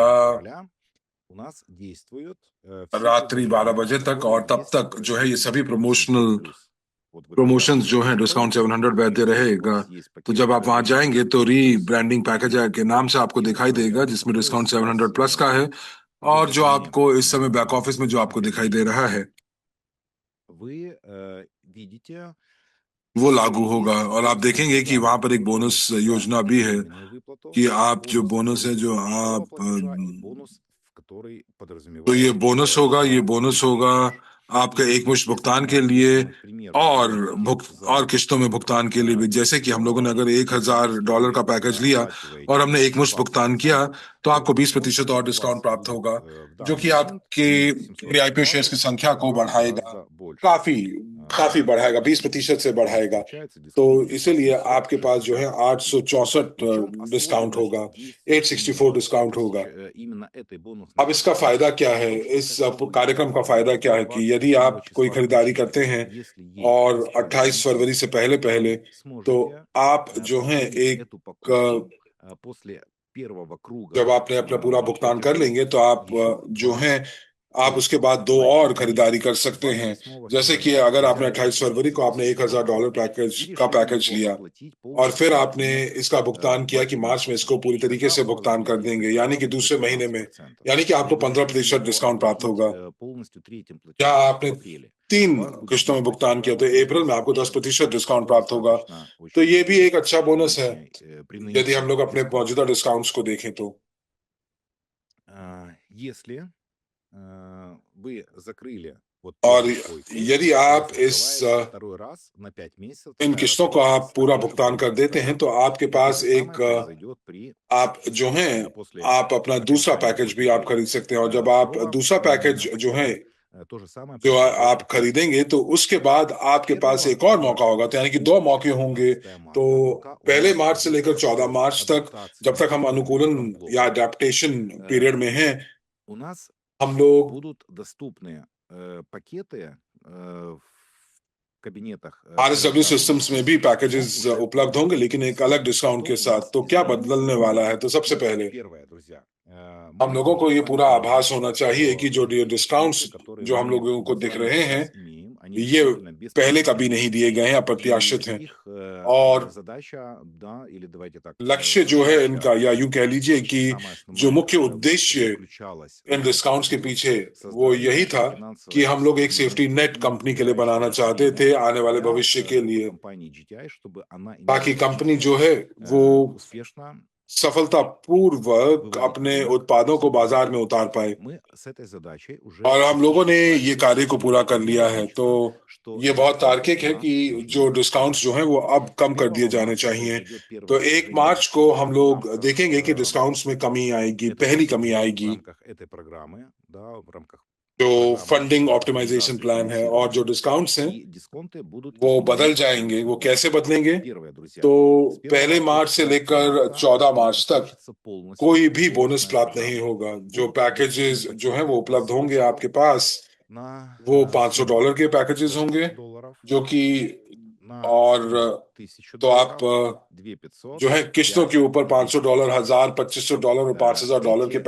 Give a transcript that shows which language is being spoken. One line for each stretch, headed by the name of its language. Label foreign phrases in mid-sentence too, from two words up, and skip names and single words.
Russian: 28 февраля, у нас действуют все
Hindi: रात्रि 12
Russian: предложения,
Hindi: बजे तक,
Russian: которые
Hindi: और तब
Russian: есть
Hindi: तक जो है ये
Russian: в
Hindi: सभी
Russian: дисконте
Hindi: प्रमोशनल 700+.
Russian: Вот вы когда
Hindi: प्रमोशंस जो हैं
Russian: зайдете в
Hindi: डिस्काउंट
Russian: пользователь
Hindi: 700 वैद्य
Russian: и у
Hindi: रहेगा।
Russian: вас есть
Hindi: तो
Russian: пакет
Hindi: जब आप वहां जाएंगे तो 700+,
English: branding package
Hindi: के नाम से आपको
Russian: и
Hindi: दिखाई देगा,
Russian: условия,
Hindi: जिसमें
Russian: которые
Hindi: डिस्काउंट 700
Russian: сейчас
Hindi: प्लस का है, और जो
Russian: предложены
Hindi: आपको इस समय
English: back office
Hindi: में जो आपको दिखाई दे रहा है
Russian: вы видите,
Hindi: वो
Russian: что
Hindi: लागू होगा।
Russian: есть
Hindi: और आप देखेंगे कि वहां
Russian: специальный
Hindi: पर एक बोनस
Russian: бонус за
Hindi: योजना भी है
Russian: своевременную выплату,
Hindi: कि आप जो
Russian: бонус
Hindi: बोनस है जो
Russian: выплаты первого
Hindi: आप
Russian: платежа и бонус, который
Hindi: तो ये
Russian: подразумевает
Hindi: बोनस होगा, ये बोनस
Russian: второй
Hindi: होगा
Russian: платеж.
Hindi: आपके
Russian: И
Hindi: एक मुश्त
Russian: если
Hindi: भुगतान
Russian: мы
Hindi: के लिए,
Russian: возьмем, к примеру,
Hindi: और
Russian: один пакет
Hindi: और
Russian: за
Hindi: किस्तों में भुगतान के लिए भी। जैसे कि हम लोगों ने अगर $1,000 का पैकेज लिया और हमने एक मुश्त भुगतान किया, तो आपको 20% और
Russian: у
Hindi: डिस्काउंट
Russian: вас
Hindi: प्राप्त
Russian: будет
Hindi: होगा,
Russian: в
Hindi: जो
Russian: данный
Hindi: कि
Russian: момент
Hindi: आपके
Russian: сумма
English: IPO shares
Hindi: की 700 संख्या को
Russian: в 2
Hindi: बढ़ाएगा।
Russian: раза больше.
Hindi: काफी काफी बढ़ाएगा, 20% से बढ़ाएगा।
Russian: Получается
Hindi: तो
Russian: дисконт
Hindi: इसीलिए आपके पास जो है 864. 864
Russian: В чем
Hindi: डिस्काउंट
Russian: особенность
Hindi: होगा,
Russian: действия
Hindi: 864 डिस्काउंट होगा।
Russian: именно этой бонусной
Hindi: अब इसका
Russian: программы?
Hindi: फायदा क्या
Russian: В
Hindi: है,
Russian: том, что
Hindi: इस
Russian: когда вы
Hindi: कार्यक्रम का फायदा क्या
Russian: до
Hindi: है कि यदि 28 आप कोई
Russian: числа
Hindi: खरीदारी करते
Russian: включительно,
Hindi: हैं
Russian: если ей
Hindi: और 28 फरवरी से
Russian: воспользуетесь,
Hindi: पहले पहले,
Russian: вы
Hindi: तो
Russian: сможете
Hindi: आप जो है
Russian: повторить
Hindi: एक
Russian: эту покупку после первого
Hindi: जब
Russian: круга
Hindi: आपने अपना पूरा भुगतान कर
Russian: платежей
Hindi: लेंगे तो आप
Russian: еще
Hindi: जो 2 है
Russian: раза.
Hindi: आप
Russian: То
Hindi: उसके
Russian: есть
Hindi: बाद 2 और
Russian: вы
Hindi: खरीदारी कर सकते हैं। 28 जैसे कि
Russian: февраля
Hindi: अगर आपने
Russian: взяли
Hindi: 28 फरवरी को आपने $1,000 पैकेज
Russian: и
Hindi: का
Russian: решили
Hindi: पैकेज
Russian: его
Hindi: लिया
Russian: оплатить
Hindi: और फिर
Russian: полностью
Hindi: आपने
Russian: в
Hindi: इसका भुगतान किया कि 2 मार्च में
Russian: месяца.
Hindi: इसको पूरी तरीके
Russian: Тогда
Hindi: से
Russian: у вас
Hindi: भुगतान कर
Russian: будет
Hindi: देंगे, यानी कि
Russian: дисконт
Hindi: दूसरे महीने में, 15%. यानी कि आपको
Russian: Но вы решили 15% его
Hindi: डिस्काउंट प्राप्त
Russian: оплатить
Hindi: होगा।
Russian: полностью третьим
Hindi: क्या
Russian: платежом
Hindi: आपने
Russian: в апреле. У 3 вас будет
Hindi: किस्तों में
Russian: действовать
Hindi: भुगतान किया,
Russian: программа
Hindi: तो अप्रैल में आपको
Russian: индексации.
Hindi: 10% डिस्काउंट
Russian: Это
Hindi: प्राप्त होगा।
Russian: достаточно
Hindi: तो ये
Russian: очень
Hindi: भी एक अच्छा बोनस है
Russian: приличный,
Hindi: यदि हम लोग
Russian: применительный
Hindi: अपने
Russian: дисконт.
Hindi: मौजूदा डिस्काउंट्स को देखें तो।
Russian: Если вы закрыли вот
Hindi: और
Russian: первый свой круг,
Hindi: यदि
Russian: у
Hindi: आप
Russian: вас
Hindi: इस
Russian: открывается второй раз на 5 месяцев
Hindi: इन किस्तों को आप
Russian: рассрочка с
Hindi: पूरा
Russian: такой же
Hindi: भुगतान कर
Russian: бонусной
Hindi: देते हैं, तो
Russian: программой.
Hindi: आपके
Russian: И то
Hindi: पास
Russian: же самое
Hindi: एक
Russian: произойдет при
Hindi: आप जो हैं
Russian: после
Hindi: आप अपना दूसरा
Russian: окончания
Hindi: पैकेज भी आप
Russian: платежей
Hindi: खरीद सकते हैं। और जब आप
Russian: второго
Hindi: दूसरा पैकेज जो है
Russian: пакета, то же самое
Hindi: जो
Russian: произойдет
Hindi: आप
Russian: и третьего.
Hindi: खरीदेंगे, तो उसके बाद आपके पास 1 एक और मौका
Russian: марта
Hindi: होगा, तो यानी कि
Russian: по
Hindi: 2 मौके होंगे। 15 तो
Russian: марта, пока у
Hindi: पहले
Russian: нас
Hindi: मार्च से
Russian: идет
Hindi: लेकर 14
Russian: процесс
Hindi: मार्च तक, जब
Russian: адаптации
Hindi: तक हम
Russian: к
Hindi: अनुकूलन
Russian: новым
Hindi: या
Russian: блокам,
English: adaptation period
Hindi: में हैं,
Russian: у нас
Hindi: हम लोग
Russian: будут доступны пакеты кабинетах RSW предоставлены
Hindi: सिस्टम्स में भी पैकेजेस
Russian: уже
Hindi: उपलब्ध होंगे, लेकिन एक अलग डिस्काउंट के
Russian: что у
Hindi: साथ।
Russian: нас
Hindi: तो क्या
Russian: изменится
Hindi: बदलने
Russian: сегодня?
Hindi: वाला है? तो सबसे
Russian: Ну,
Hindi: पहले
Russian: первое, друзья,
Hindi: हम
Russian: мы
Hindi: लोगों को
Russian: будем
Hindi: ये
Russian: с вами
Hindi: पूरा
Russian: понимать,
Hindi: आभास होना चाहिए कि जो
Russian: что
Hindi: डिस्काउंट्स
Russian: санкции, которые
Hindi: जो हम
Russian: мы
Hindi: लोगों को
Russian: с
Hindi: दिख
Russian: вами
Hindi: रहे हैं,
Russian: сейчас имеем, они
Hindi: ये
Russian: действительно
Hindi: पहले कभी
Russian: беспрецедентны.
Hindi: नहीं दिए गए हैं,
Russian: И
Hindi: अप्रत्याशित हैं।
Russian: их
Hindi: और
Russian: задача, да, или давайте так,
Hindi: लक्ष्य जो है इनका,
Russian: задача,
Hindi: या यूं कह लीजिए कि
Russian: самая
Hindi: जो
Russian: основная,
Hindi: मुख्य
Russian: которая у нас
Hindi: उद्देश्य
Russian: заключалась
Hindi: इन डिस्काउंट्स के पीछे वो यही
Russian: создание
Hindi: था कि
Russian: финансовой
Hindi: हम लोग एक सेफ्टी
Russian: стабильности
Hindi: नेट
Russian: и
Hindi: कंपनी के लिए बनाना
Russian: ближайшее
Hindi: चाहते
Russian: время
Hindi: थे आने वाले
Russian: для
Hindi: भविष्य के लिए,
Russian: компании GTI, чтобы она
Hindi: ताकि
Russian: имела
Hindi: कंपनी जो
Russian: возможность
Hindi: है वो
Russian: успешно
Hindi: सफलतापूर्वक
Russian: выводить
Hindi: अपने
Russian: деньги
Hindi: उत्पादों
Russian: с
Hindi: को
Russian: рынка.
Hindi: बाजार में उतार पाए।
Russian: Мы с этой задачей уже
Hindi: और हम लोगों
Russian: частично
Hindi: ने ये
Russian: справились.
Hindi: कार्य को पूरा कर
Russian: Мне
Hindi: लिया है। तो
Russian: логично, что
Hindi: ये बहुत
Russian: дисконты
Hindi: तार्किक
Russian: у
Hindi: है
Russian: нас
Hindi: कि जो
Russian: должны
Hindi: डिस्काउंट्स जो हैं वो अब कम कर 1 दिए जाने
Russian: марта
Hindi: चाहिए।
Russian: произойдет
Hindi: तो
Russian: первое 1 снижение
Hindi: मार्च को हम
Russian: дисконтов в
Hindi: लोग
Russian: рамках
Hindi: देखेंगे कि डिस्काउंट्स में कमी आएगी,
Russian: этой
Hindi: पहली कमी
Russian: процедуры, в
Hindi: आएगी,
Russian: рамках этой программы, да, в рамках
Hindi: जो
Russian: программы
English: funding optimization
Russian: оптимизации
Hindi: प्लान है। और जो
Russian: финансирования,
Hindi: डिस्काउंट्स हैं
Russian: и дисконты будут
Hindi: वो बदल
Russian: изменены
Hindi: जाएंगे। वो
Russian: следующим
Hindi: कैसे
Russian: образом.
Hindi: बदलेंगे?
Russian: Первое, друзья,
Hindi: तो
Russian: с 1
Hindi: पहले मार्च से लेकर
Russian: марта 14 им
Hindi: मार्च तक
Russian: окончится полностью
Hindi: कोई भी बोनस
Russian: бонусная
Hindi: प्राप्त नहीं
Russian: программа.
Hindi: होगा। जो
Russian: Будут
Hindi: पैकेजेस
Russian: бонусные
Hindi: जो हैं वो
Russian: пакеты
Hindi: उपलब्ध
Russian: с
Hindi: होंगे
Russian: начала
Hindi: आपके पास,
Russian: на
Hindi: वो $500
Russian: сумму
Hindi: के पैकेजेस होंगे, $500, जो कि
Russian: на
Hindi: और
Russian: сумму
Hindi: तो आप $1000, 2500, जो है किस्तों के ऊपर $500, 1000, $2500 और $5000 के